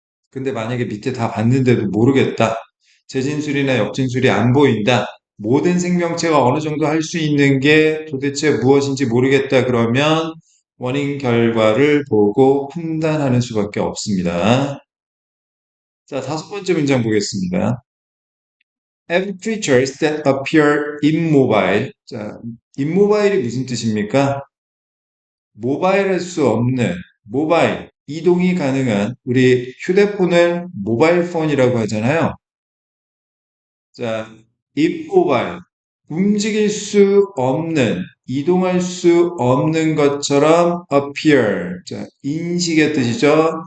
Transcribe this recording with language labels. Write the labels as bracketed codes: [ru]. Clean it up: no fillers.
[ko] 근데 만약에 밑에 다 봤는데도 모르겠다. 재진술이나 역진술이 안 보인다. 모든 생명체가 어느 정도 할 수 있는 게 도대체 무엇인지 모르겠다. 그러면 원인 결과를 보고 판단하는 수밖에 없습니다. 자, 다섯 번째 문장 보겠습니다. [en] Have creatures that appear immobile. [ko] 자, immobile이 무슨 뜻입니까? 모바일할 수 없는, 모바일, 이동이 가능한, 우리 휴대폰을 모바일 폰이라고 하잖아요. 자, immobil, 움직일 수 없는, 이동할 수 없는 것처럼 appear, 자, 인식의 뜻이죠.